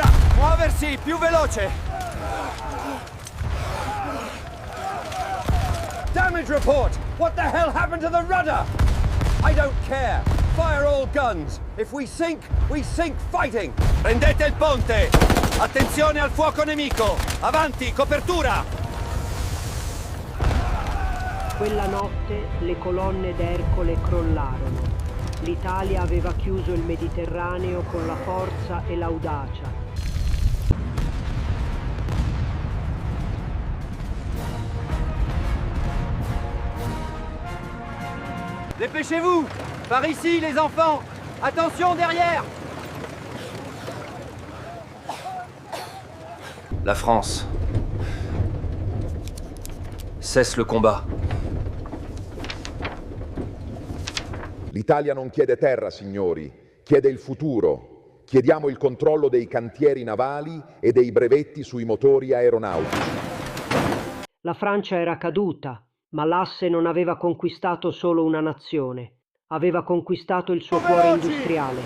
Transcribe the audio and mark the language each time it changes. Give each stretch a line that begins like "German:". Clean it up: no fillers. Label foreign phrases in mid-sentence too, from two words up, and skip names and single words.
Italian: Muoversi, più veloce!
English: Damage report! What the hell happened to the rudder? I don't care. Fire all guns. If we sink fighting.
Italian: Prendete il ponte! Attenzione al fuoco nemico! Avanti, copertura! Quella notte le colonne d'Ercole crollarono. L'Italia aveva chiuso il Mediterraneo con la forza e l'audacia.
French: Dépêchez-vous! Par ici, les enfants! Attention derrière! La France cesse le combat.
Italian: L'Italia non chiede terra, signori, chiede il futuro. Chiediamo il controllo dei cantieri navali e dei brevetti sui motori aeronautici. La Francia era caduta, ma l'asse non aveva conquistato solo una nazione, aveva conquistato il suo cuore industriale.